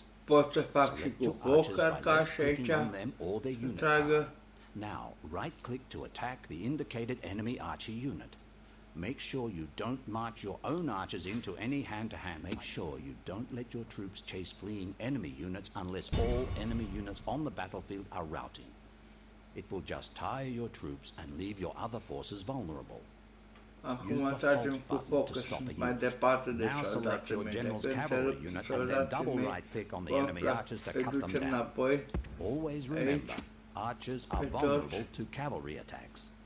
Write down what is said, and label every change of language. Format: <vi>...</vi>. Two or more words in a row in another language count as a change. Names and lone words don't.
<ro>Pot să fac și</ro> <en>Select</en> <ro>cu</ro> <en>your</en> <ro>foc</ro> <en>archers by</en> <ro>arcași</ro> <en>left-clicking</en> <ro>aici.</ro> <en>on them or their unit</en> <ro>Tragă.</ro> <en>card. Now, right-click to attack the indicated enemy archer unit. Make sure you don't march your own archers into any hand-to-hand. Make sure you don't let your troops chase fleeing enemy units unless all enemy units on the battlefield are routing. It will just tire your troops and leave your other forces vulnerable.</en> <ro>Acum tragem cu foc, că sunt mai departe de soldații mei. Dacă întrerup soldații mei, îi ducem înapoi.</ro> <en>Always remember, archers are vulnerable to cavalry attacks.</en>